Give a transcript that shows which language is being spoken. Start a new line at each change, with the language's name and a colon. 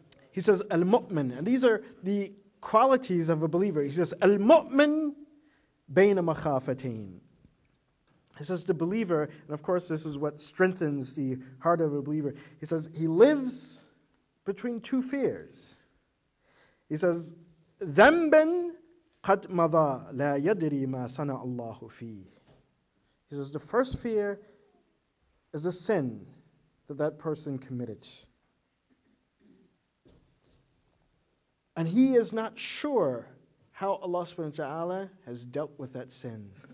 English: He says, Al-Mu'min, and these are the qualities of a believer. He says,
Arabic: Al-Mu'min bayna makhafatain.
English: He says the believer, and of course this is what strengthens the heart of a believer. He says he lives between two fears. He says,
Arabic: ذنبًا قد مضى لا يدري ما صنع الله فيه.
English: He says the first fear is a sin that person committed. And he is not sure how Allah subhanahu wa ta'ala has dealt with that sin.